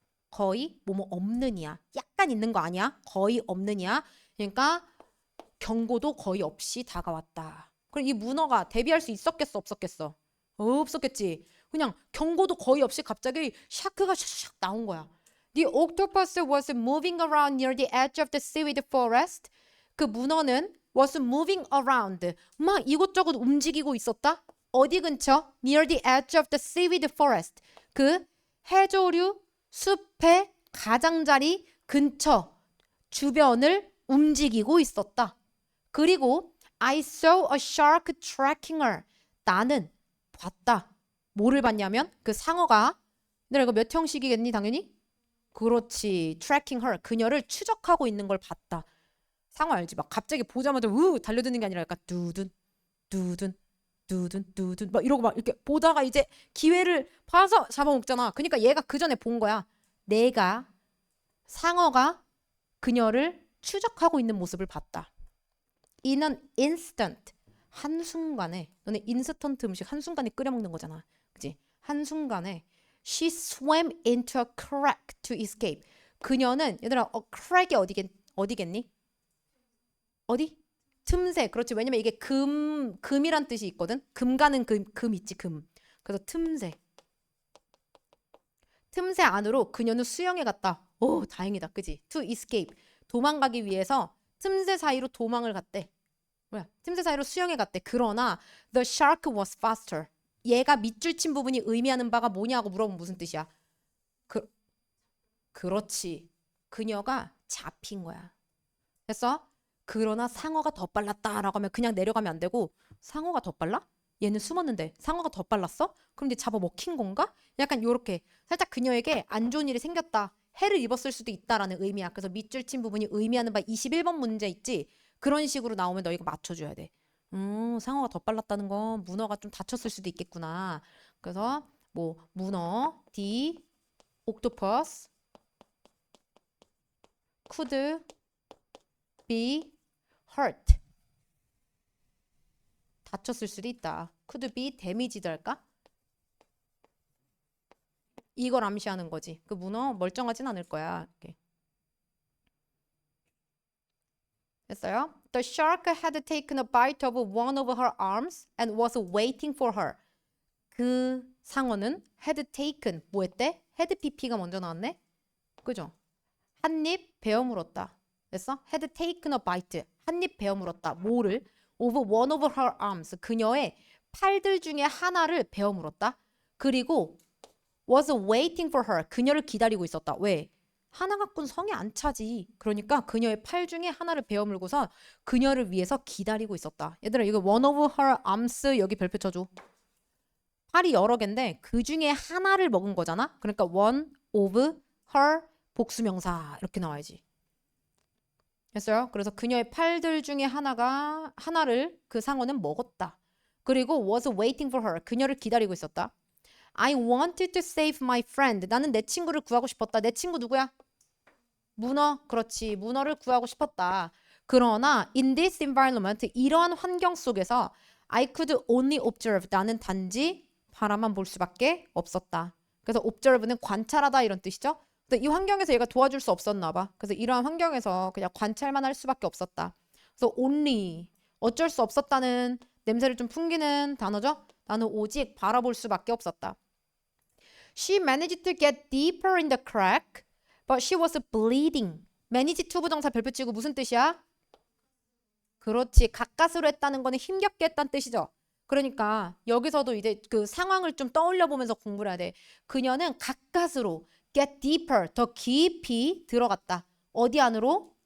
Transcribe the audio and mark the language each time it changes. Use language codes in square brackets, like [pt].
[ko] 거의 뭐뭐 없는이야. 약간 있는 거 아니야? 거의 없는이야. 그러니까 경고도 거의 없이 다가왔다. 그럼 이 문어가 대비할 수 있었겠어 없었겠어? 없었겠지. 그냥 경고도 거의 없이 갑자기 샤크가 샥샥 나온 거야. [en] The octopus was moving around near the edge of the seaweed forest. [ko] 그 문어는 [en] was moving around. [ko] 막 이곳저곳 움직이고 있었다. 어디 근처? [en] Near the edge of the seaweed forest. [ko] 그 해조류 숲의 가장자리 근처 주변을 움직이고 있었다. 그리고 [en] I saw a shark tracking her. [ko] 나는 봤다. 뭐를 봤냐면 그 상어가 내가 이거 몇 형식이겠니 당연히? 그렇지. [en] tracking her. [ko] 그녀를 추적하고 있는 걸 봤다. 상어 알지? 막 갑자기 보자마자 달려드는 게 아니라 약간 두둔 두둔 두둔 두둔 막 이러고 막 이렇게 보다가 이제 기회를 봐서 잡아먹잖아. 그러니까 얘가 그 전에 본 거야. 내가 상어가 그녀를 추적하고 있는 모습을 봤다. [en] In an instant. [ko] 한순간에. 너네 인스턴트 음식 한순간에 끓여 먹는 거잖아. 그치? 한순간에 [en] she swam into a crack to escape. [ko] 그녀는 얘들아 crack이 어디겠니? 어디? 틈새. 그렇지. 왜냐면 이게 금이란 뜻이 있거든. 금 가는 금 있지 금. 그래서 틈새. 틈새 안으로 그녀는 수영해 갔다. 오 다행이다. 그지? [en] To escape. [ko] 도망가기 위해서 틈새 사이로 도망을 갔대. 뭐야? 틈새 사이로 수영해 갔대. 그러나 [en] the shark was faster. [ko] 얘가 밑줄 친 부분이 의미하는 바가 뭐냐고 물어보면 무슨 뜻이야? 그렇지. 그녀가 잡힌 거야. 그래서 그러나 상어가 더 빨랐다라고 하면 그냥 내려가면 안 되고 상어가 더 빨라? 얘는 숨었는데 상어가 더 빨랐어? 그럼 이제 잡아먹힌 건가? 약간 요렇게 살짝 그녀에게 안 좋은 일이 생겼다. 해를 입었을 수도 있다라는 의미야. 그래서 밑줄 친 부분이 의미하는 바 21번 문제 있지? 그런 식으로 나오면 너희가 맞춰줘야 돼. 상어가 더 빨랐다는 건 문어가 좀 다쳤을 수도 있겠구나. 그래서 뭐 문어, [en] D, octopus could be hurt. [ko] 다쳤을 수도 있다. [en] could be damage도 [ko] 할까? 이걸 암시하는 거지. 그 문어 멀쩡하진 않을 거야. 이렇게. 됐어요? [en] The shark had taken a bite of one of her arms and was waiting for her. [ko] 그 상어는 had taken 뭐 했대? had pp가 먼저 나왔네? 그죠? 한 입 베어 물었다. 됐어? [en] had taken a bite. [ko] 한 입 베어 물었다. 뭐를? [en] of one of her arms. [ko] 그녀의 팔들 중에 하나를 베어 물었다. 그리고 [en] was waiting for her. [ko] 그녀를 기다리고 있었다. 왜? 하나 갖고는 성에 안 차지. 그러니까 그녀의 팔 중에 하나를 베어 물고서 그녀를 위해서 기다리고 있었다. 얘들아 이거 [en] one of her arms [ko] 여기 별표 쳐줘. 팔이 여러 개인데 그 중에 하나를 먹은 거잖아. 그러니까 one of her 복수명사 이렇게 나와야지. 됐어요? 그래서 그녀의 팔들 중에 하나를 그 상어는 먹었다. 그리고 [en] was waiting for her. [ko] 그녀를 기다리고 있었다. [en] I wanted to save my friend. [ko] 나는 내 친구를 구하고 싶었다. 내 친구 누구야? 문어. 그렇지. 문어를 구하고 싶었다. 그러나 [en] in this environment [ko] 이러한 환경 속에서 [en] I could only observe. [ko] 나는 단지 바라만 볼 수밖에 없었다. 그래서 observe는 관찰하다 이런 뜻이죠. 근데 이 환경에서 얘가 도와줄 수 없었나 봐. 그래서 이러한 환경에서 그냥 관찰만 할 수밖에 없었다. 그래서 only 어쩔 수 없었다는 냄새를 좀 풍기는 단어죠. 나는 오직 바라볼 수밖에 없었다. [en] She managed to get deeper in the crack, but she was bleeding. [ko] manage to 부정사 별표 치고 무슨 뜻이야? 그렇지. 가까스로 했다는 거는 힘겹게 했다는 뜻이죠. 그러니까 여기서도 이제 그 상황을 좀 떠올려 보면서 공부를 해야 돼. 그녀는 가까스로 get deeper, 더 깊이 들어갔다. 어디 안으로?